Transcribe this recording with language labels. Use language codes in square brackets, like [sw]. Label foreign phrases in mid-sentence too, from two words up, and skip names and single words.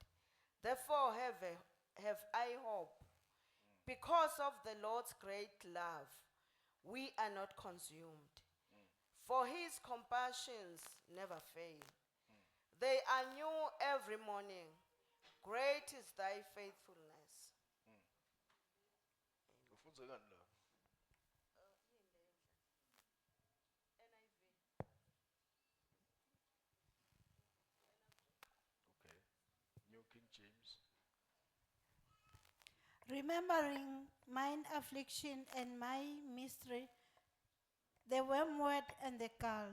[en] Therefore have I hope. Because of the Lord's great love, we are not consumed. For his compassions never fail. They are new every morning. Great is thy faithfulness. [zu] Ufunze ngani la? [en] Okay. New King James. Remembering mine affliction and my mystery, the wormwood and the gall.